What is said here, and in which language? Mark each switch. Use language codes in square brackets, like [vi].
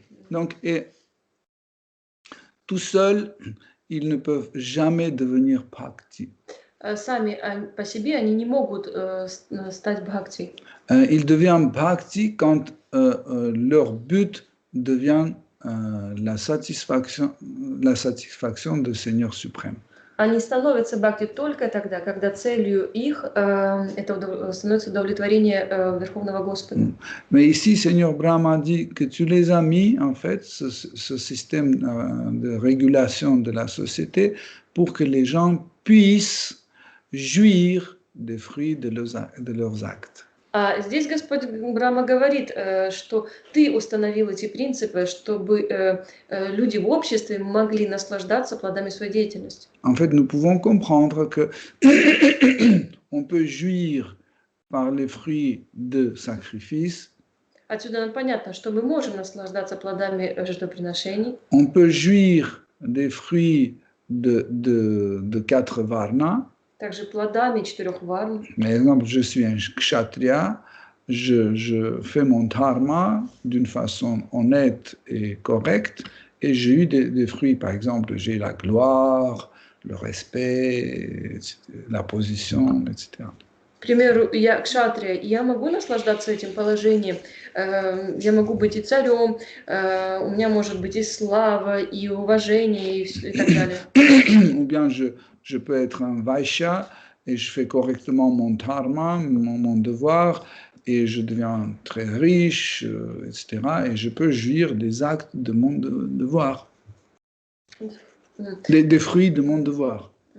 [fr] Donc, tout seul, ils ne peuvent jamais devenir bhakti. [ru] Сами по себе они не могут стать бхакти. [fr] Ils deviennent bhakti quand leur but devient la satisfaction du Seigneur suprême. [ru] Они становятся бхакти только тогда, когда целью их это становится удовлетворение Верховного Господа. [fr] Mais ici, Seigneur Brahma dit que tu les as mis, en fait, ce système de régulation de la société pour que les gens puissent jouir des fruits de leurs actes. [ru] А здесь Господь Брахма говорит, что ты установил эти принципы, чтобы люди в обществе могли наслаждаться плодами своей деятельности. [fr] En fait, nous pouvons comprendre que on peut jouir par les fruits de sacrifice. [ru] Отсюда нам понятно, что мы можем наслаждаться плодами жертвоприношений. [fr] On peut jouir des fruits de 4 varnas. [ru] Также плодами 4 варн. [fr] Par exemple, je suis un kshatriya, je fais mon dharma d'une façon honnête et correcte, et j'ai eu des fruits, par exemple, j'ai la gloire, le respect, la position, etc. [ru] К примеру, я кшатрия, и я могу наслаждаться этим положением, я могу быть и царем, у меня может быть и слава, и уважение, и так далее. [fr] Ou bien je peux être un vaishya et je fais correctement mon dharma, mon devoir, et je deviens très riche, etc. Et je peux jouir des actes de mon devoir, des fruits de mon devoir.